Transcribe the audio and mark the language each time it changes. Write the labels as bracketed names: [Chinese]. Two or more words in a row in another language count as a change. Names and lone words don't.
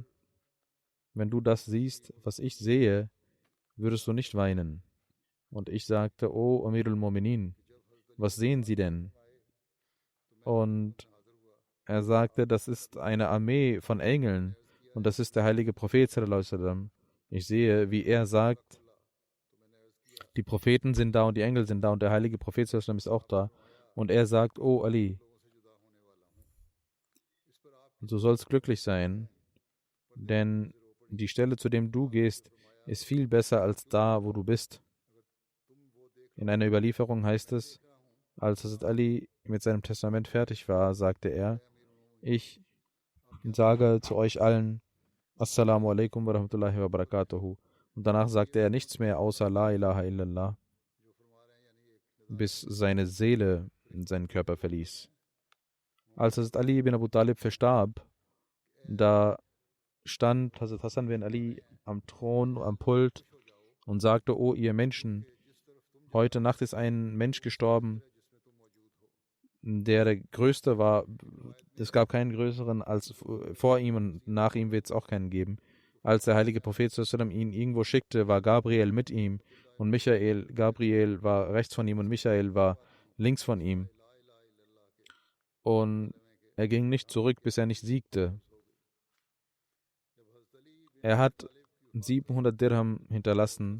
[German] Wenn du das siehst, was ich sehe, würdest du nicht weinen. Und ich sagte, [Arabic] يا أمير المؤمنين, [German] was sehen Sie denn? Und er sagte, das ist eine Armee von Engeln und das ist der heilige Prophet [Arabic] صلى الله عليه وسلم. [German] Ich sehe, wie er sagt, die Propheten sind da und die Engel sind da und der heilige Prophet [Arabic] صلى الله عليه وسلم [German] ist auch da. Und er sagt, O Ali, du sollst glücklich sein, denn die Stelle, zu dem du gehst, ist viel besser als da, wo du bist. In einer Überlieferung heißt es, als Hazrat Ali mit seinem Testament fertig war, sagte er, ich sage zu euch allen, [Arabic] السلام عليكم ورحمة الله وبركاته. [German] Und danach sagte er nichts mehr außer [Arabic] لا إله إلا الله, [German] bis seine Seele seinen Körper verließ. Als Hazrat Ali ibn Abu Talib verstarb, da stand Hazrat Hassan bin Ali am Thron, am Pult und sagte, O ihr Menschen, heute Nacht ist ein Mensch gestorben, der größte war. Es gab keinen größeren als vor ihm und nach ihm wird es auch keinen geben. Als der heilige Prophet [Arabic] صلى الله عليه وسلم [German] ihn irgendwo schickte, war Gabriel mit ihm und Gabriel war rechts von ihm und Michael war links von ihm. Und er ging nicht zurück, bis er nicht siegte. Er hat 700 Dirham hinterlassen.